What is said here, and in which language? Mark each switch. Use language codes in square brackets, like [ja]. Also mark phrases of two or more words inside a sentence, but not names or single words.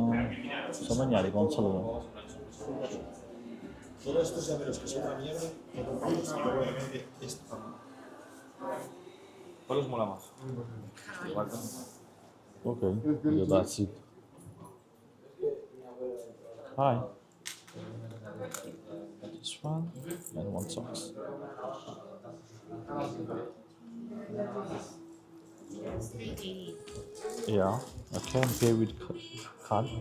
[hi] समझ नहीं आ रही कौन सा लूँ। [es] Todos estos llaveros que son una mierda, todos y obviamente esto también. ¿Cuál os mola más? Igual también. [en] Okay, yeah, that's it. Hi. This one and one socks. It's $3.80. Yeah, I can pay with card.